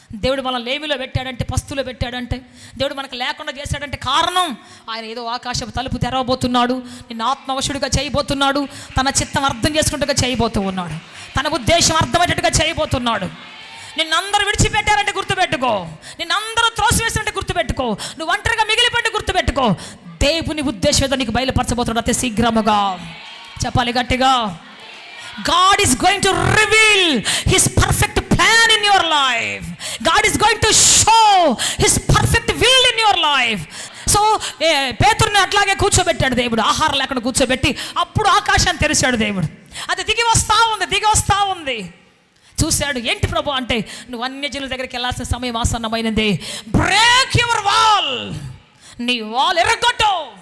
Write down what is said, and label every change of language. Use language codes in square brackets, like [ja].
[te] దేవుడు మనల్ని లేమిలో పెట్టాడంటే, పస్తులో పెట్టాడంటే, దేవుడు మనకు లేకుండా చేశాడంటే కారణం ఆయన ఏదో ఆకాశపు తలుపు తెరవబోతున్నాడు, నిన్ను ఆత్మవశుడిగా చేయబోతున్నాడు, తన చిత్తం అర్థం చేసుకుంటుగా చేయబోతూ ఉన్నాడు, తన ఉద్దేశం అర్థమయ్యేటట్టుగా చేయబోతున్నాడు. నిన్నందరూ విడిచిపెట్టారంటే గుర్తుపెట్టుకో, నిన్నందరూ త్రోసివేశారంటే గుర్తుపెట్టుకో, నువ్వు ఒంటరిగా మిగిలిపోయింటే గుర్తుపెట్టుకో. దేవుని ఉద్దేశం ఏదో నీకు బయలుపరచబోతున్నాడు అతి శీఘ్రముగా. చెప్పాలి గట్టిగా. [en] God is going to reveal His perfect plan in your life. God is going to show His perfect will in your life. [te] So పేతురుని అట్లాగే కూర్చోబెట్టాడు దేవుడు, ఆహారం లేకుండా కూర్చోబెట్టి. అప్పుడు ఆకాశాన్ని తెరిచాడు దేవుడు. అది దిగి వస్తా ఉంది. చూశాడు. ఏంటి ప్రభు అంటే, నువ్వు అన్యజనుల దగ్గరికి వెళ్ళాల్సిన సమయం ఆసన్నమైనది. [en] break your wall, [te] నీ వాల్ ఎర్రగొట్టు.